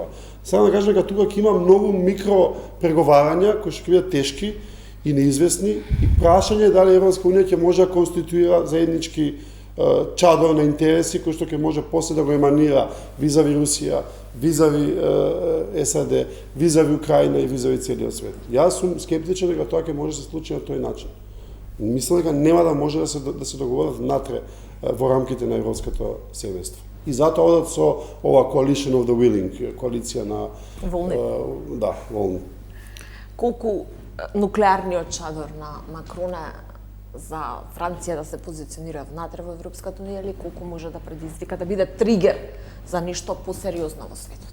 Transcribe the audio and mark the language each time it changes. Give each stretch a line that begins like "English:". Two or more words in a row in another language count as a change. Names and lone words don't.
Macedonian: Само да кажам дека тука ќе има многу микро преговарања кои ќе бидат тешки и неизвестни и прашање дали Европска унија ќе може да конституира заеднички чадор на интереси кој што ќе може после да го еманира визави Русија, визави САД, визави Украина и визави целиот свет. Јас сум скептичен дека тоа ќе може да се случи на тој начин. Мислам дека нема да може да се договорат внатре во рамките на европското семејство. И затоа одат со ова
English: coalition of the willing,
Macedonian: коалиција на волни. Да, волни. Колку нуклеарниот чадор на Макрон за Франција да се позиционира внатре во Европската унија или колку може да предизвика да биде тригер за нешто посериозно во светот?